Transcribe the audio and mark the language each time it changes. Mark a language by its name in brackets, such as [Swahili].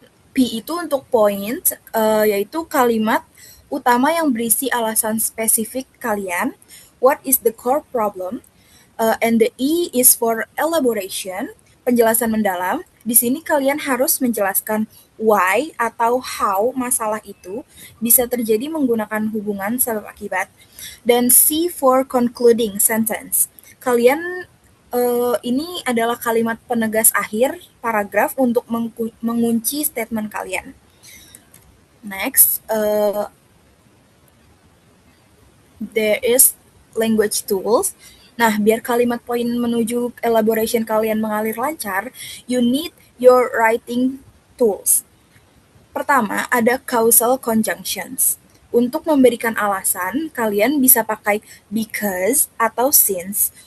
[Indonesian] P itu untuk point, yaitu kalimat utama yang berisi alasan spesifik kalian, [English] what is the core problem, and the E is for elaboration, [Indonesian] penjelasan mendalam. Di sini kalian harus menjelaskan why atau how masalah itu bisa terjadi menggunakan hubungan sebab akibat. [English] Dan C for concluding sentence. [Indonesian] Kalian ini adalah kalimat penegas akhir paragraf untuk mengunci statement kalian. [English] Next, there is language tools. [Indonesian] Nah, biar kalimat poin menuju elaboration kalian mengalir lancar, [English] you need your writing tools. [Indonesian] Pertama, ada causal conjunctions. Untuk memberikan alasan, kalian bisa pakai because atau since.